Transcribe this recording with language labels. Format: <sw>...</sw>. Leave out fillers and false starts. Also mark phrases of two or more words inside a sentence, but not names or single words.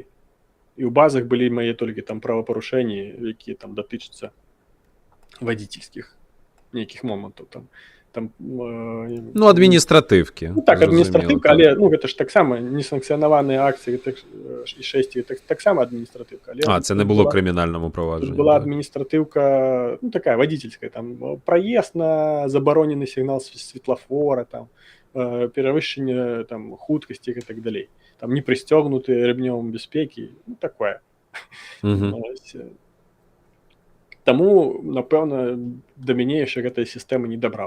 <be>І ў базах былі мае толькі там правапарушэнні, якія там датычацца вадзіцельскіх нейкіх момантаў там. Ну, адміністратыўкі. Ну, так, адміністратыўка, але ну, гэта ж таксама несанкцыянаваныя акцыі і шэсці, таксама адміністратыўка.</be> <uk>Це не було крымінальному праваджанню.</uk> <be>Была адміністратыўка, ну, такая, вадзіцельская, там, праезд на забаронены сігнал светлафора, там, перавышэнне там хуткасці і так далей. Там не пристёгнуты рэмнём бяспекі, ну, такое. Таму, напэўна, да мяне яшчэ гэтая сістэма не дабралася.</be>